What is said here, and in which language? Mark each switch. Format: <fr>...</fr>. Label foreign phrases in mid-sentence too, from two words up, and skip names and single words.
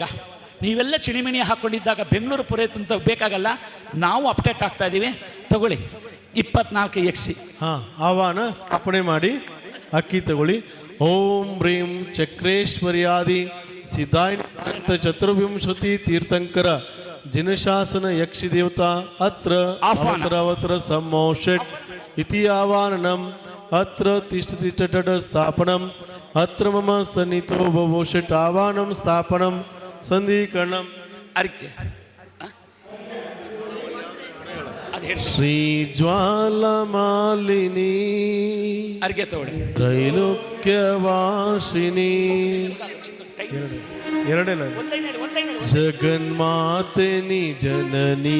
<kn>ನೀವೆಲ್ಲ ಚಿಣಿಮಿಣಿ ಹಾಕ್ಕೊಂಡಿದ್ದಾಗ ಬೆಂಗಳೂರು ಪುರೋಹಿತ ಬೇಕಾಗಲ್ಲ, ನಾವು ಅಪ್ಡೇಟ್ ಆಗ್ತಾ ಇದ್ದೀವಿ. ತಗೊಳ್ಳಿ 24 ಯಕ್ಷಿ. ಆಹ್ವಾನ ಸ್ಥಾಪನೆ ಮಾಡಿ ಅಕ್ಕಿ ತಗೊಳ್ಳಿ.</kn> <sa>ಓಂ ರೀಂ ಚಕ್ರೇಶ್ವರ್ಯಾದಿ ಸಿದ್ಧಾಯ ಚತುರ್ವಿಂಶತಿ ತೀರ್ಥಂಕರ जिनशासन यक्षि देवता अत्र अवत्र सम्मोषट इति आवाहनम अत्र तिष्ठति चटट स्थापनम अत्र मम सन्नितो भवोषट आवाहनम स्थापनम संधिकरणम. श्री ज्वालमालिनी त्रैलोक्यवासिनी जगन्मातनी जननी</sa>